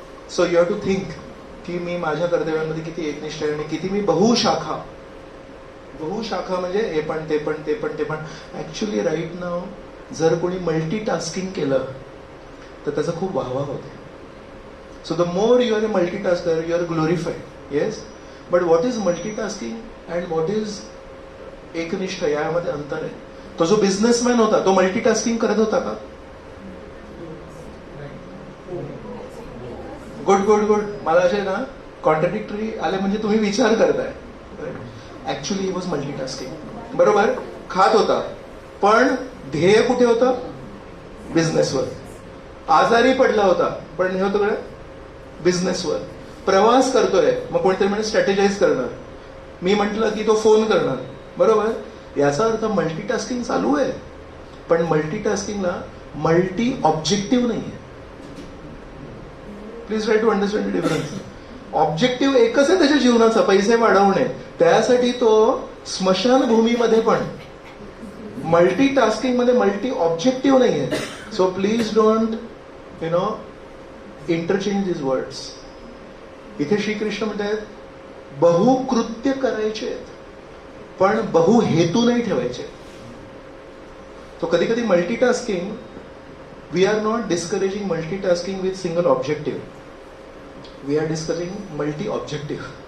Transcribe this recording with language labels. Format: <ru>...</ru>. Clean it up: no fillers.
<en>so you have to think</en> <mr>की मी माझ्या कर्तव्यांमध्ये किती एकनिष्ठ आहे आणि किती मी बहुशाखा म्हणजे हे पण ते पण ते पण ते पण. ऍक्च्युली राईट नाव जर कोणी मल्टीटास्किंग केलं तर त्याचा खूप वाहवा होते.</mr> <en>So the more you are a multitasker you are glorified. Yes, but what is multitasking and what is एकनिष्ठ,</en> <mr>यामध्ये अंतर आहे. तो जो बिझनेसमॅन होता तो मल्टीटास्किंग करत होता का? Good good good. मला असे ना कॉन्ट्रडिक्टरी आले म्हणजे तुम्ही विचार करताय.</mr> <en>Actually he was multitasking.</en> <mr>बरोबर, खात होता पण ध्येय कुठे होतं? बिझनेसवर. आजारी पडला होता पण हे होतं बिझनेसवर. प्रवास करतोय मग कोणीतरी म्हणजे स्ट्रॅटेजाइज करणार. मी म्हटलं की तो फोन करणार. बरोबर, याचा अर्थ मल्टीटास्किंग चालू आहे, पण मल्टीटास्किंगला मल्टी ऑब्जेक्टिव्ह नाहीये.</mr> <en>Please try to understand the difference.</en> <mr>Objective एकच आहे त्याच्या जीवनाचा, पैसे वाढवणे. त्यासाठी तो स्मशानभूमीमध्ये पण. मल्टीटास्किंग मध्ये मल्टी ऑब्जेक्टिव्ह नाहीये.</mr> <en>So please don't interchange this words.</en> <mr>इथे श्रीकृष्ण म्हणतात बहुकृत्य करायचे पण बहुहेतू नाही ठेवायचे. तो कधी कधी</mr> <en>Multitasking, we are not discouraging multitasking with single objective, we are discussing multi objective.</en>